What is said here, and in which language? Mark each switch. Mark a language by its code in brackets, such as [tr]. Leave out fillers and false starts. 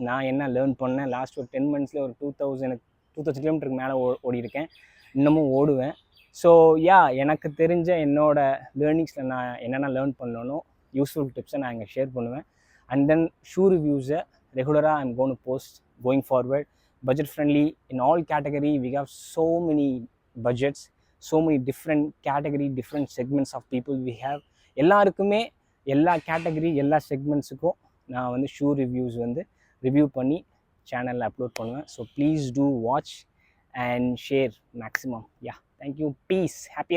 [ta] நான் என்ன லேர்ன் பண்ணேன் லாஸ்ட் ஒரு 10 monthஸில் ஒரு 2000 கிலோமீட்டருக்கு மேலே ஓடிருக்கேன், இன்னமும் ஓடுவேன். ஸோ யா, எனக்கு தெரிஞ்ச என்னோட லேர்னிங்ஸில் நான் என்னென்ன லேர்ன் பண்ணணும், யூஸ்ஃபுல் டிப்ஸை நான் இங்கே ஷேர் பண்ணுவேன். [en] And then shoe ரிவ்யூஸை ரெகுலராக I'm gonna post going forward. Budget friendly in all category. We have so many budgets, so many different category, different segments of people we have. [ta] எல்லாருக்குமே எல்லா category எல்லா செக்மெண்ட்ஸுக்கும் நான் வந்து shoe reviews வந்து review பண்ணி சேனலில் upload பண்ணுவேன். [en] So please do watch and share maximum. Yeah, thank you, peace, happier.